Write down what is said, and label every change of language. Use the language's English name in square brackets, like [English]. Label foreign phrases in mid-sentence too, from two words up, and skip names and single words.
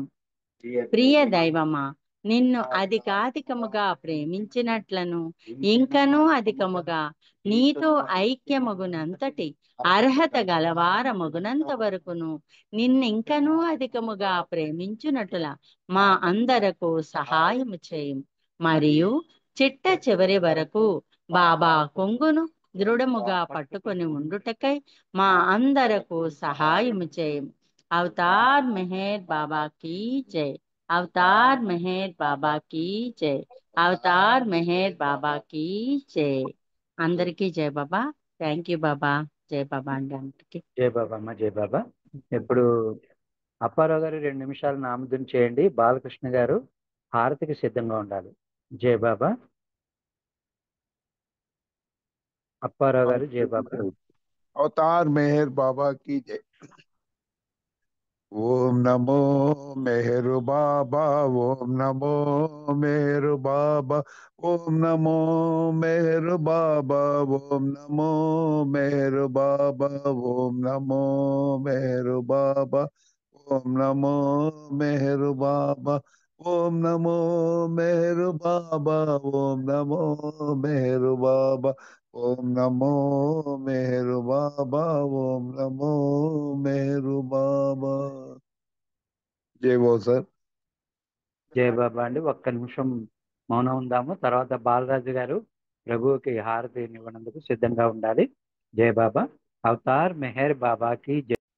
[Telugu] ప్రియ దైవమా, నిన్ను అధికాధికముగా ప్రేమించినట్లను, ఇంకనూ అధికముగా నీతో ఐక్యమగునంతటి అర్హత గలవారమగునంత వరకును నిన్నింకనూ అధికముగా ప్రేమించునటుల మా అందరకు సహాయము చేయము. మరియు చిట్ట చివరి వరకు బాబా కొంగును దృఢముగా పట్టుకొని ఉండుటకై మా అందరకు సహాయము చేయము. [Hindi] अवतार मेहर बाबा की जय. अवतार मेहर बाबा की जय. अवतार मेहर बाबा की जय. [Telugu] అందరికీ జై బాబా. [English] thank you [Telugu] బాబా. జై బాబా అండి అందరికి. జై బాబా అమ్మ, జై బాబా. ఇప్పుడు అప్పారావు గారు 2 నిమిషాలు నామధుని చేయండి. బాలకృష్ణ గారు హారతికి సిద్ధంగా ఉండాలి. జై బాబా. అప్పారావు గారు జై బాబా. [Hindi] अवतार मेहर बाबा की जय। ओम नमो मेहर बाबा, ओम नमो मेहर बाबा, ओम नमो मेहर बाबा, ओम नमो मेहर बाबा, ओम नमो मेहर बाबा, ओम नमो मेहर बाबा, ओम नमो मेहर बाबा, ओम नमो मेहर बाबा, ओम नमो मेहर बाबा, ओम नमो मेहर बाबा। जय बोल सर। [Telugu] జై బాబా అండి. ఒక్క నిమిషం మౌనం ఉందాము. తర్వాత బాలరాజు గారు ప్రభువుకి హారతి ఇవ్వనందుకు సిద్ధంగా ఉండాలి. జై బాబా. అవతార్ మెహర్ బాబాకి జై.